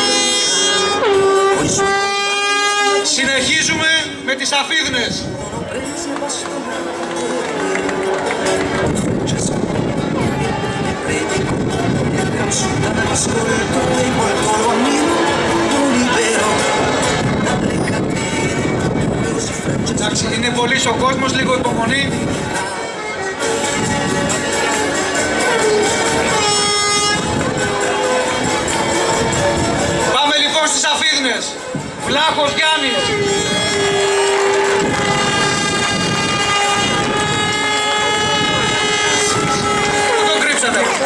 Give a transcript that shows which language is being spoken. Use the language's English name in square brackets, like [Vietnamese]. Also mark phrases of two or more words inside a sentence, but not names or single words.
[Greek] Συνεχίζουμε με τις Αφίδνες. [Italian] prese bastonate Francesco predico il gran sultano ascolto e molto lo ammiro lo libero dalle catene così Francesco. [Greek] Εντάξει, είναι πολύς ο κόσμος, λίγο υπομονή. Πάμε λοιπόν στις Αφίδνες. Βλάχος Γιάννης. Πού τον κρύψατε?